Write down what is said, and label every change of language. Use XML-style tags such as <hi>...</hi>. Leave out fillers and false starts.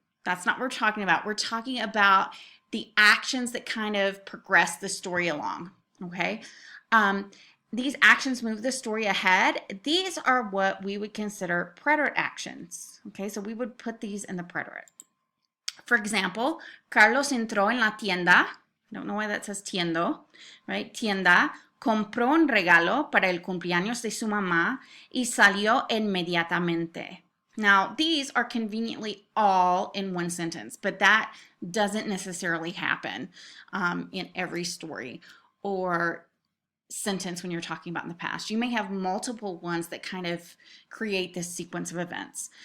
<en>That's not what we're talking about. We're talking about the actions that kind of progress the story along. Okay, these actions move the story ahead. These are what we would consider preterite actions. Okay, so we would put these in the preterite.</en> <es>For example, Carlos entró en la tienda.</es> <en>I don't know why that says tiendo, right?</en> <es>Tienda. Compró un regalo para el cumpleaños de su mamá y salió inmediatamente.</es> <en>Now, these are conveniently all in one sentence, but that doesn't necessarily happen in every story or sentence when you're talking about in the past. You may have multiple ones that kind of create this sequence of events.</en>